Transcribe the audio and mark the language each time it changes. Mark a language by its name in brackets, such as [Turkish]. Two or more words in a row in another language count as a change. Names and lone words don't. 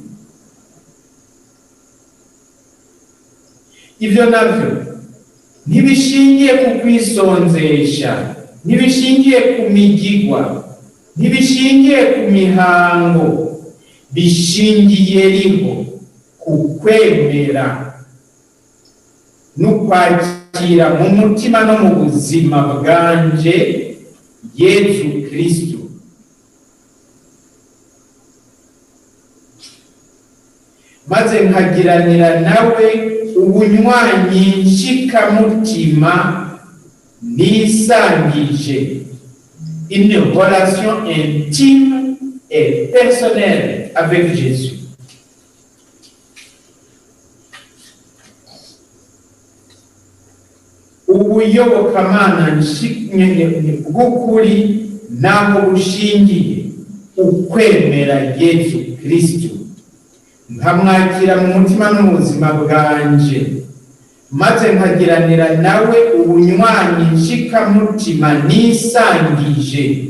[Rundi] Ivyo navyo ntibishingiye ku kwisonzesha, ntibishingiye ku migigwa, ntibishingiye ku mihango, bishingiye riho ku kwemera n'ukwakira mu mutima no mu buzima bwanje Yesu Kristo. Maze nkagiranira nawe ubunywanyi nshikamutima nisangije. [French] Une relation intime et personnelle avec Jésus. [Rundi] Ubuyobokamana bw'ukuri naho bushingiye ukwemera Yesu Kristo, nkamwakira mu mutima n'ubuzima bwanje, maze nkagiranira nawe ubunywanyi nshikamutima nisangije.